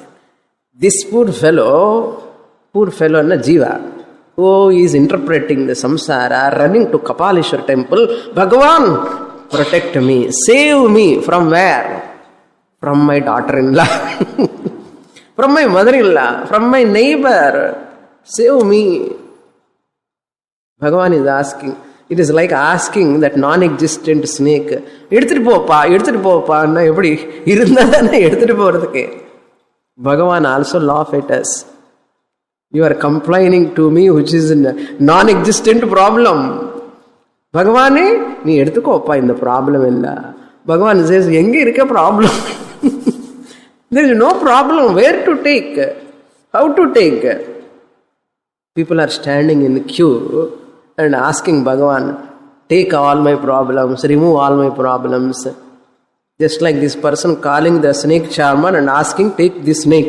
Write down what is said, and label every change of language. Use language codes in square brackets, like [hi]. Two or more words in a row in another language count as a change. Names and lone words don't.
[en] This poor fellow, na jiva, who is interpreting the samsara, running to Kapaleshwara temple, Bhagavan, protect me, save me from where? From my daughter-in-law, from my mother-in-law, from my neighbor, save me. Bhagavan is asking. It is like asking that non-existent snake, [ta] எடுத்துட்டு போப்பா na எப்படி இருந்தா தானே எடுத்துட்டு போறதுக்கு. [en] Bhagavan also laugh at us. You are complaining to me which is a non-existent problem. [ta] Bhagavane, நீ எடுத்துக்கோப்பா இந்த problem இல்ல. [en] Bhagavan says, [ta] எங்க இருக்க [en] problem? There is no problem. Where to take? How to take? People are standing in the queue and asking Bhagavan, take all my problems, remove all my problems. Just like this person calling the snake charmer and asking, take this snake.